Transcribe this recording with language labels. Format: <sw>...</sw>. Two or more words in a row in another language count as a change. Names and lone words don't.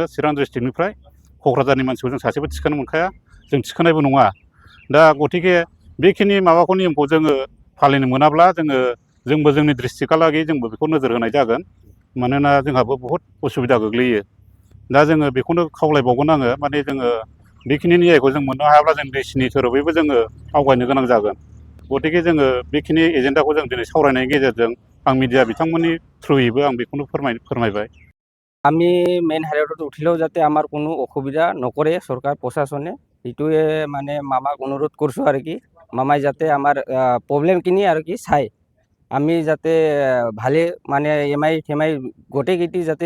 <brx>चिरां डिस्ट्रिक्टनिफ्राय क'क्राझारनि मानसिखौ जों सासेबो थिखोनो मोनखाया जों थिखोनायबो नङा दा गतिके बेखिनि माबाखौ नियमखौ जोङो फालिनो मोनाब्ला जोंबो जोंनि डिस्ट्रिक्टहालागै जोंबो बेखौ नोजोर होनाय जागोन मानोना जोंहाबो बहुद उसुबिदा गोग्लैयो दा जोङो बेखौनो खावलायबावगोन आङो माने जोङो बेखिनि न्यायखौ जों मोननो हायाब्ला जों देशनि थोरोबैबो जोङो आवगायनो गोनां जागोन गतिके जोङो बेखिनि एजेन्डाखौ जों दिनै सावरायनायनि गेजेरजों आं मिडिया बिथांमोननि थ्रुयैबो आं बेखौनो फोरमायबाय</brx> <as>আমি মেইন হাইৰোডত উঠিলেও যাতে আমাৰ কোনো অসুবিধা নকৰে চৰকাৰ প্ৰশাসনে এইটোৱে মানে মামাক অনুৰোধ কৰিছোঁ আৰু কি মামাই যাতে আমাৰ প্ৰব্লেমখিনি আৰু কি চাই আমি যাতে ভালে মানে এমআই থেমাই গোটেইকেইটি যাতে</as>